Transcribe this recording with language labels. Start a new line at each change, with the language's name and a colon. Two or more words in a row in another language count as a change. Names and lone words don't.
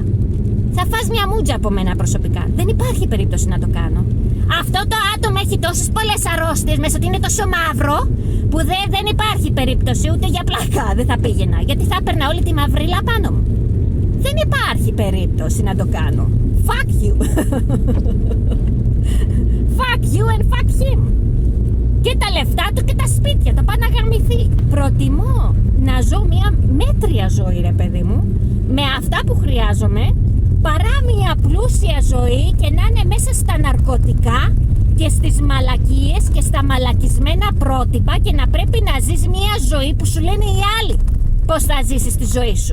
Greek: Θα φας μια μούτζα από μένα προσωπικά. Δεν υπάρχει περίπτωση να το κάνω. Αυτό το άτομο έχει τόσες πολλές αρρώστιες μέσα, ότι είναι τόσο μαύρο, που δεν υπάρχει περίπτωση ούτε για πλάκα δεν θα πήγαινα. Γιατί θα έπαιρνα όλη τη μαυρίλα πάνω μου. Δεν υπάρχει περίπτωση να το κάνω.
English: Fuck you. Fuck you and fuck him.
Greek: Και τα λεφτά του και τα σπίτια, το πάει να γαμηθεί. Προτιμώ να ζω μια μέτρια ζωή, ρε παιδί μου, με αυτά που χρειάζομαι, παρά μια πλούσια ζωή και να είναι μέσα στα ναρκωτικά και στις μαλακίες και στα μαλακισμένα πρότυπα και να πρέπει να ζεις μια ζωή που σου λένε οι άλλοι πώς θα ζήσεις τη ζωή σου.